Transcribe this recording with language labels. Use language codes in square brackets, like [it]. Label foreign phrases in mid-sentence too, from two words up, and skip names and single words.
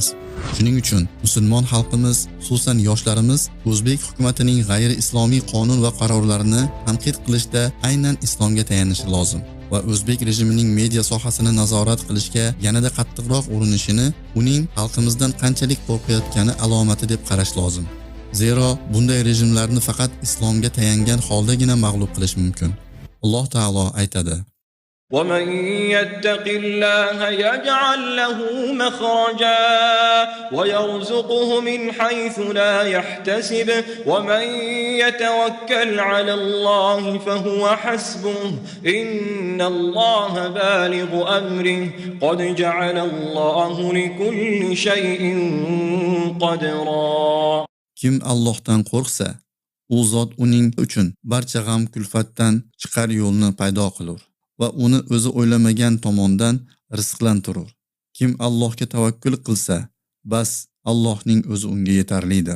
[uz] Shuning uchun musulmon xalqimiz, xususan yoshlarimiz o'zbek hukumatining g'ayri-islomiy qonun va qarorlarini tanqid qilishda aynan islomga tayanishi lozim va o'zbek rejimining media sohasini nazorat qilishga yanada qattiqroq urinishini uning xalqimizdan qanchalik qo'rqayotgani alomati deb qarash lozim. Zero bunday rejimlarni faqat islomga tayangan holdagina mag'lub qilish mumkin. Alloh taolo aytadi: [ar] وَمَنْ يَتَّقِ اللَّهَ يَجْعَلْ لَهُ مَخْرَجًا وَيَرْزُقْهُ مِنْ حَيْثُ لَا يَحْتَسِبُ وَمَنْ يَتَوَكَّلْ عَلَى اللَّهِ فَهُوَ حَسْبُهُ إِنَّ اللَّهَ بَالِغُ أَمْرِهِ قَدْ جَعَلَ اللَّهُ لِكُلِّ شَيْءٍ قَدْرًا. [uz] Kim Allohdan qo'rqsa, u zot uning uchun barcha g'am kulfatdan chiqar yo'lni paydo qilur va uni o'zi o'ylamagan tomondan rizqlantirur. Kim Allohga tavakkul qilsa, bas Allohning o'zi unga yetarlidir.